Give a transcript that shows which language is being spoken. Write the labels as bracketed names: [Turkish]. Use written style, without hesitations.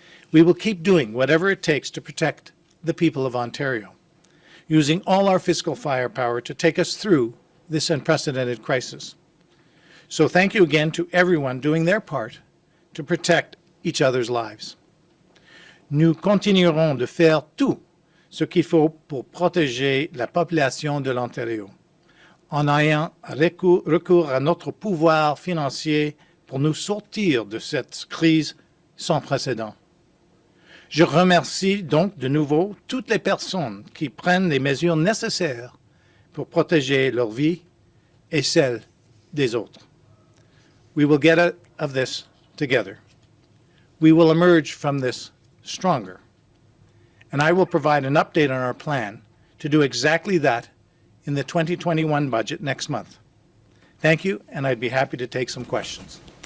[English] We will keep doing whatever it takes to protect the people of Ontario, using all our fiscal firepower to take us through this unprecedented crisis. So thank you again to everyone doing their part to protect each other's lives. [French] Nous continuerons de faire tout ce qu'il faut pour protéger la population de l'Ontario, en ayant recours à notre pouvoir financier pour nous sortir de cette crise sans précédent. Je remercie donc de nouveau toutes les personnes qui prennent les mesures nécessaires pour protéger leur vie et celle des autres. [English] We will get out of this together. We will emerge from this stronger. And I will provide an update on our plan to do exactly that in the 2021 budget next month. Thank you, and I'd be happy to take some questions.